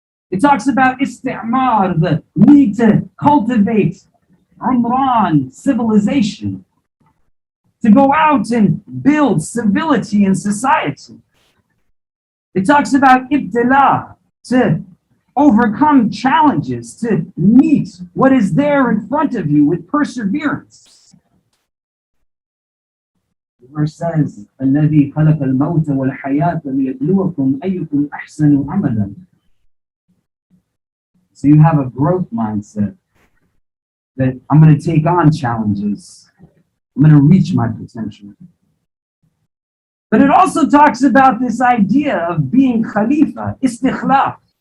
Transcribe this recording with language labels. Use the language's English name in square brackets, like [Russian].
[English] It talks about isti'mar, the need to cultivate umran, civilization, to go out and build civility in society. It talks about ibtila, to overcome challenges, to meet what is there in front of you with perseverance. The verse says, [Arabic] الَّذِي خَلَقَ الْمَوْتَ وَالْحَيَاةَ لِيَبْلُوَكُمْ أَيُّكُمْ أَحْسَنُ عَمَلًا. [English] So you have a growth mindset that I'm going to take on challenges. I'm going to reach my potential. But it also talks about this idea of being khalifa, istikhlaf.